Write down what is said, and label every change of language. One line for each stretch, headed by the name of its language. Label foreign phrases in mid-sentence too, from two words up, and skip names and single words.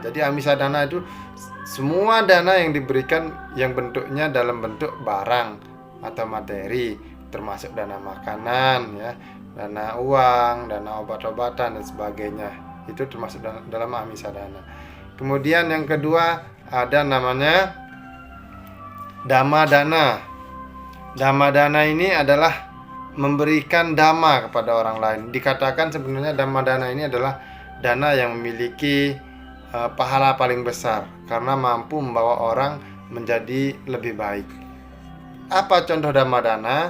Indonesian: Jadi amisa dana itu semua dana yang diberikan yang bentuknya dalam bentuk barang atau materi, termasuk dana makanan, ya, dana uang, dana obat-obatan dan sebagainya. Itu termasuk dalam amisa dana. Kemudian yang kedua ada namanya dhamma dana. Dhamma dana ini adalah memberikan dhamma kepada orang lain. Dikatakan sebenarnya dhamma dana ini adalah dana yang memiliki pahala paling besar karena mampu membawa orang menjadi lebih baik. Apa contoh dhamma dana?